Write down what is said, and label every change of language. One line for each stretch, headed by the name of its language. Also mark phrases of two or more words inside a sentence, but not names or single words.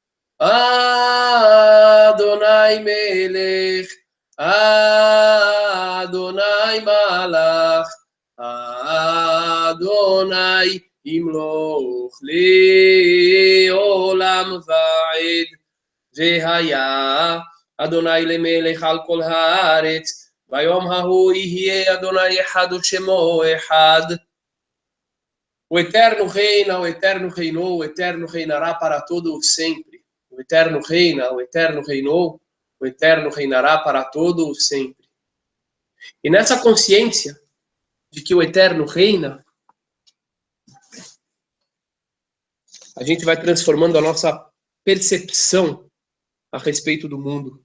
Hebrew: ה' מלך ה' מלך ה' ימלך לעולם ועד. והיה ה' למלך על כל הארץ ביום ההוא יהיה ה' אחד ושמו אחד.
Portuguese: O Eterno reina, o Eterno reinou, o Eterno reinará para todo o sempre. O Eterno reina, o Eterno reinou, o Eterno reinará para todo o sempre. E nessa consciência de que o Eterno reina, a gente vai transformando a nossa percepção a respeito do mundo.